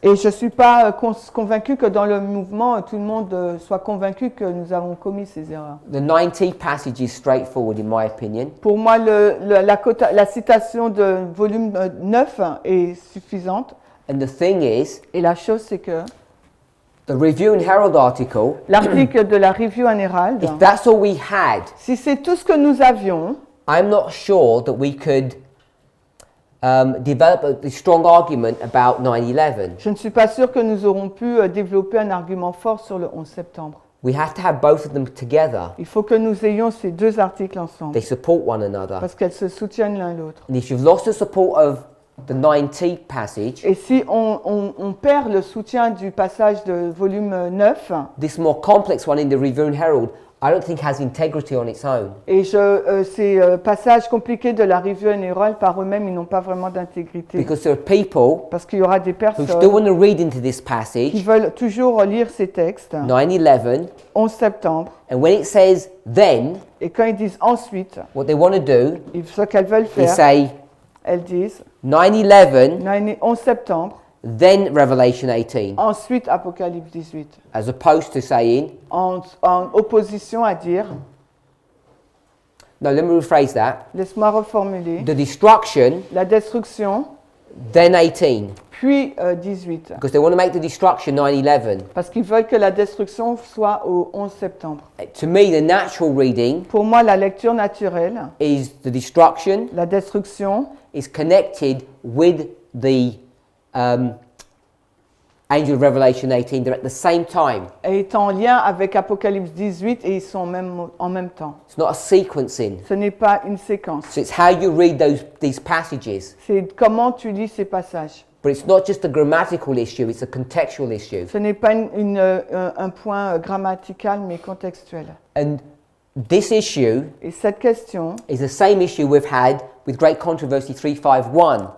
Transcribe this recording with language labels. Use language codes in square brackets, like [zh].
[fr] Et je ne suis pas convaincu que dans le mouvement, tout le monde soit convaincu que nous avons commis ces erreurs. [en] The 90 passage is straightforward in my opinion. [fr] Pour moi, la citation de volume 9 est suffisante. [en] And the thing is, [fr] Et la chose, c'est que [en] the Review and Herald article, [fr] l'article de la Review and Herald, [en] if that's all we had, [fr] si c'est tout ce que nous avions, [en] I'm not sure that we could develop a strong argument about 9/11. [fr] je ne suis pas sûre que nous aurons pu développer un argument fort sur le 11 septembre. [en] We have to have both of them together. [fr] Il faut que nous ayons ces deux articles ensemble, [en] They support one another. [fr] parce qu'elles se soutiennent l'un l'autre. [en] And if you've lost the support of the 90 passage, [fr] Et si on perd le soutien du passage de volume 9, [en] this more complex one in the Review and Herald, I don't think has integrity on its own. [fr] et ces passages compliqués de la Review and Herald par eux-mêmes, ils n'ont pas vraiment d'intégrité. [en] Because there are people [fr] Parce qu'il y aura des [en] who still [fr] personnes [en] want to read into this [fr] qui [en] passage, [fr] veulent toujours lire ces textes, [en] 9-11, [fr] 11 septembre, [en] and when it says then, [fr] et quand ils disent ensuite, [en] what they want to do [fr] ce qu'elles veulent [en] is [fr] faire, [en] say [fr] elles disent [en] 9-11, [fr] 11 septembre, [en] then Revelation 18, [fr] ensuite Apocalypse 18, [en] as opposed to saying, [fr] en opposition à dire, [en] no, let me rephrase that, [fr] laisse-moi reformuler, [en] the destruction, [fr] la destruction, [en] then 18, [fr] puis 18. [en] because they want to make the destruction 9-11. [fr] Parce qu'ils veulent que la destruction soit au 11 septembre. [en] To me, the natural reading [fr] Pour moi, la lecture naturelle, [en] is the destruction [fr] la destruction, [en] is connected with the angel of Revelation 18. They're at the same time. [fr] est en lien avec Apocalypse 18 et ils sont en même temps. [en] It's not a sequencing. [fr] Ce n'est pas une séquence. [en] So it's how you read these passages. [fr] C'est comment tu lis ces passages. [en] But it's not just a grammatical issue, it's a contextual issue. [fr] Ce n'est pas un point grammatical, mais contextuel. [en] And this issue [fr] Et cette question [en] is the same issue we've had with Great Controversy 351.